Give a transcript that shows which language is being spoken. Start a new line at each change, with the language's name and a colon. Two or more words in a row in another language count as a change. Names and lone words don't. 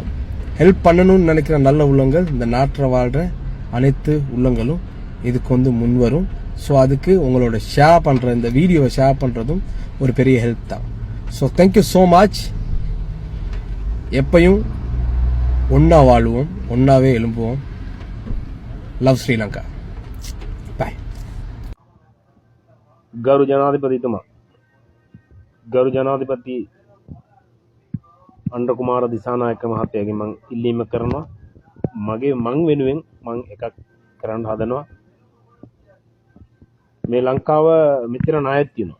Tamil: ஹெல்ப் பண்ணணும்னு நினைக்கிற நல்ல உள்ளங்கள், இந்த நாட்டில் வாழ்கிற அனைத்து உள்ளங்களும் இதுக்கு வந்து முன் வரும். ஸோ அதுக்கு உங்களோட ஷேர் பண்ணுற இந்த வீடியோவை ஷேர் பண்ணுறதும் ஒரு பெரிய ஹெல்ப் தான்.
English: so thank you so much.
Tamil: எப்பையும் ஒன்றா வாழுவோம், ஒன்றாவே எழும்புவோம்.
English: love Sri Lanka. bye.
Sinhala: ගරු ජනාධිපතිතුමා ගරු ජනාධිපති අනුර කුමාර දිසානායක මහත්තයාගෙන් මම ඉල්ලීම කරනවා මං වෙනුවෙන් මං එකක් කරන්න හදනවා. මේ ලංකාව මෙච්චර ණයක් තියෙනවා.